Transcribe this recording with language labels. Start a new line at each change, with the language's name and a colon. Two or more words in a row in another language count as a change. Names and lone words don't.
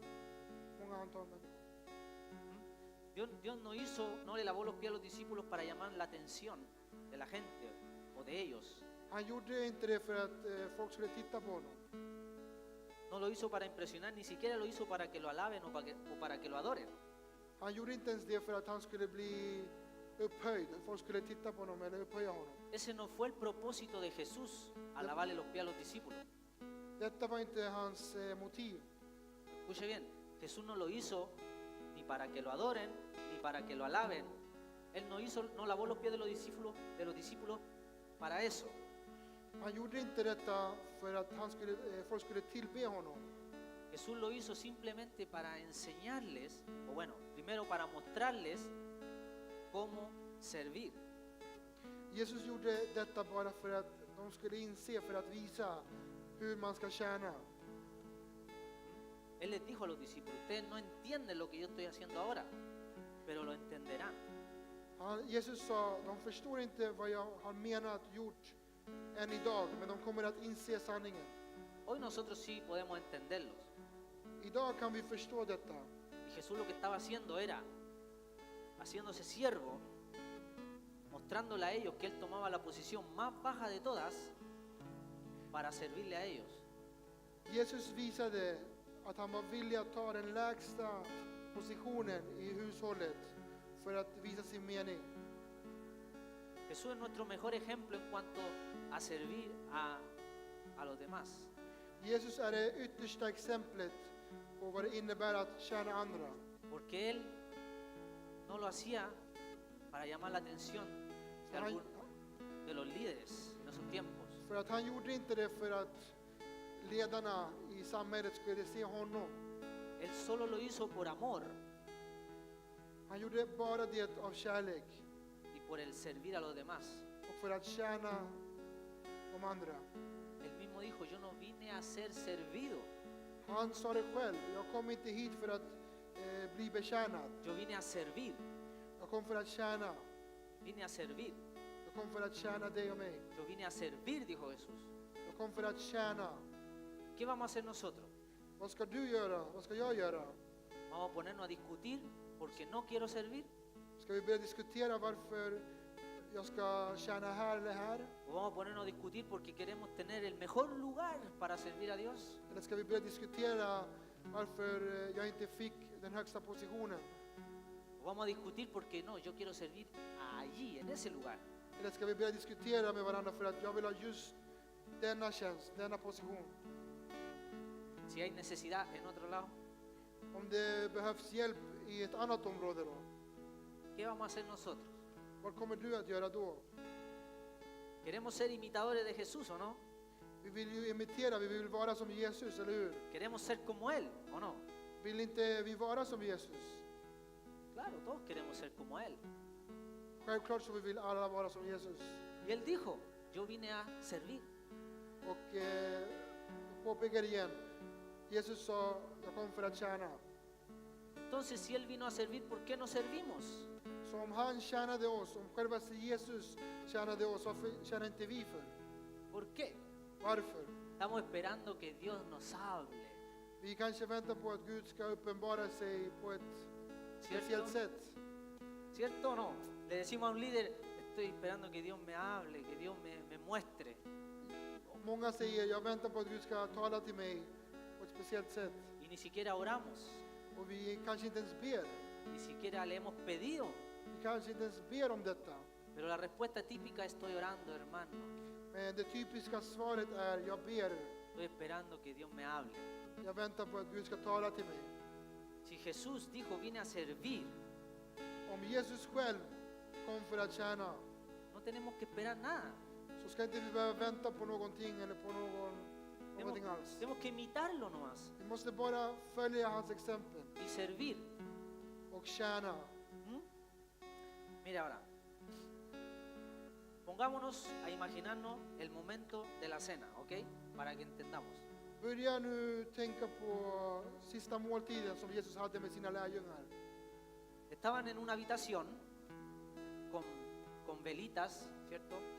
Swedish: Många antal människor.
Spanish: Dios no le lavó los pies a los discípulos para llamar la atención de la gente o de ellos.
Swedish: Han gjorde inte det för att folk skulle titta på honom.
Spanish: No lo hizo para impresionar, ni siquiera lo hizo para que lo alaben o para que lo adoren.
Swedish: Han gjorde inte ens det för att han skulle bli upphöjd, att folk skulle titta på honom eller upphöja honom.
Spanish: Ese no fue el propósito de Jesús al lavarle los pies a los discípulos.
Swedish: Detta var inte hans motiv.
Spanish: Escuche bien, Jesús no lo hizo ni para que lo adoren, ni para que lo alaben. Él no lavó los pies de los discípulos para eso.
Swedish: Han gjorde inte detta för att folk skulle tillbe honom.
Spanish: Jesús lo hizo simplemente para enseñarles, o bueno, primero para mostrarles cómo servir.
Swedish: Jesus gjorde detta bara för att de skulle inse, för att visa hur man ska tjäna.
Spanish: Él les dijo a los discípulos, ustedes no entienden lo que yo estoy haciendo ahora, pero lo entenderán.
Swedish: Jesus sa, de förstår inte vad jag har menat gjort än idag, men de kommer att inse sanningen.
Spanish: Hoy nosotros sí podemos entenderlos.
Swedish: Idag kan vi förstå detta.
Spanish: Y Jesús lo que estaba haciendo era, haciéndose siervo, mostrándole a ellos que Él tomaba la posición más baja de todas para servirle a ellos.
Swedish: Jesus visade att han var villig att ta den lägsta positionen i hushållet för att visa sin mening.
Spanish: Jesús es nuestro mejor ejemplo en cuanto a servir a los demás.
Swedish: Jesus är det yttersta exemplet på vad det innebär att tjäna andra.
Spanish: Porque Él no lo hacía para llamar la atención de los líderes en esos tiempos.
Swedish: För att han gjorde inte det för att ledarna i samhället skulle se honom.
Spanish: Él solo lo hizo por amor
Swedish: Han gjorde bara det av kärlek
Spanish: y por el servir a los demás.
Swedish: och för att tjäna de andra.
Spanish: Él mismo dijo, yo no vine a ser servido,
Swedish: Han sa det själv, jag kom inte hit för att bli betjänad.
Spanish: yo vine a servir,
Swedish: Jag kom för att tjäna.
Spanish: vine a servir,
Swedish: Jag kom för att tjäna dig och mig.
Spanish: yo vine a servir, dijo Jesús.
Swedish: Jag kom för att tjäna.
Spanish: ¿Qué vamos a hacer nosotros?
Swedish: Vad ska du göra? Vad ska jag göra?
Spanish: ¿Vamos a ponernos a discutir porque no quiero servir?
Swedish: Ska vi börja diskutera varför jag ska tjäna här eller här?
Spanish: ¿O vamos a ponernos a discutir porque queremos tener el mejor lugar para servir a Dios?
Swedish: Eller ska vi börja diskutera varför jag inte fick den högsta positionen?
Spanish: ¿O vamos a discutir porque no, yo quiero servir allí, en ese lugar?
Swedish: Eller ska vi börja diskutera med varandra för att jag vill ha just denna tjänst, denna position?
Spanish: Si hay necesidad en otro lado,
Swedish: Om det behövs hjälp i ett annat område då?
Spanish: ¿qué vamos a hacer nosotros?
Swedish: Vad kommer du att göra då?
Spanish: ¿Queremos ser imitadores de Jesús o no?
Swedish: Vi vill ju imitera, vi vill vara som Jesus, eller hur?
Spanish: ¿Queremos ser como Él o no?
Swedish: Vill inte vi vara som Jesus?
Spanish: Claro, todos queremos ser como Él.
Swedish: Självklart så vi vill alla vara som Jesus.
Spanish: Y Él dijo, yo vine a servir.
Swedish: Och påpekar igen, Jesus sa, jag kom för att tjäna.
Spanish: Entonces, si Él vino a servir, ¿por qué no servimos?
Swedish: Så om han tjänade oss, om själva Jesus tjänade oss, varför tjänar inte vi för?
Spanish: ¿Por qué?
Swedish: Varför?
Spanish: Estamos esperando que Dios nos hable,
Swedish: Vi kanske väntar på att Gud ska uppenbara sig på ett
Spanish: ¿cierto?
Swedish: speciellt sätt.
Spanish: ¿Cierto o no? Le decimos a un líder, estoy esperando que Dios me hable, que Dios me muestre.
Swedish: Många säger, jag väntar på att Gud ska tala till mig på ett speciellt sätt.
Spanish: Y ni siquiera oramos,
Swedish: Och vi kanske inte ens ber.
Spanish: ni siquiera le hemos pedido.
Swedish: Vi kanske inte ens ber om detta.
Spanish: Pero la respuesta típica, estoy orando, hermano.
Swedish: Men det typiska svaret är, jag ber.
Spanish: Estoy esperando que Dios me hable.
Swedish: Jag väntar på att Gud ska tala till mig.
Spanish: Si Jesús dijo, vine a servir,
Swedish: Om Jesus själv kom för att tjäna,
Spanish: no tenemos que esperar nada.
Swedish: så ska inte vi behöva vänta på någonting eller på någonting alls.
Spanish: Tenemos que imitarlo nomás
Swedish: Vi måste bara följa hans exempel
Spanish: y servir.
Swedish: och tjäna. ¿Mm?
Spanish: Mira ahora, pongámonos a imaginarnos el momento de la cena, ¿ok? Para que entendamos.
Swedish: Börja nu tänka på sista måltiden som Jesus hade med sina lärjungar.
Spanish: Estaban en una habitación con velitas, ¿cierto?